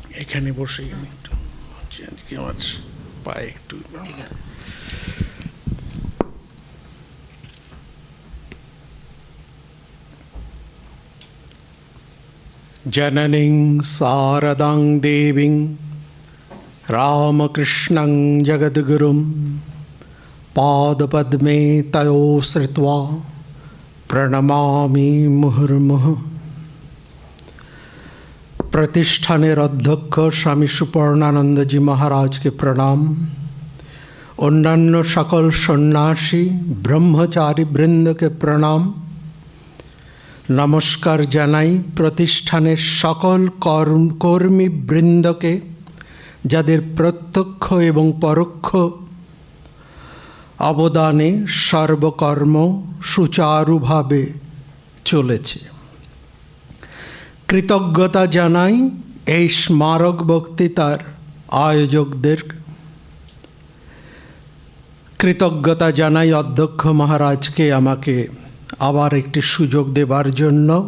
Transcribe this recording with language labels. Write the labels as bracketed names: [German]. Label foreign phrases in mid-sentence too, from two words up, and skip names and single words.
[Bangla] এখানে বসে আমি একটু আজকে আমার পায়ে একটু [Sanskrit] জননীং শারদাং দেবীং রামকৃষ্ণং জগদ্গুরুম পাদপদ্মে তয়ো শ্রিত্বা প্রণমামি মুহুর্মুহুঃ। [Bangla] প্রতিষ্ঠানের অধ্যক্ষ স্বামী সুপর্ণানন্দজী মহারাজ কে প্রণাম। অন্যান্য সকল সন্ন্যাসী ব্রহ্মচারী বৃন্দ কে প্রণাম। নমস্কার জানাই প্রতিষ্ঠানের সকল কর্মী বৃন্দ কে যাদের প্রত্যক্ষ এবং পরোক্ষ অবদানে সর্বকর্ম সুচারুভাবে চলেছে। কৃতজ্ঞতা জানাই এই স্মারক বক্তৃতার আয়োজকদের। কৃতজ্ঞতা জানাই অধ্যক্ষ মহারাজকে আমাকে আবার একটি সুযোগ দেবার জন্য।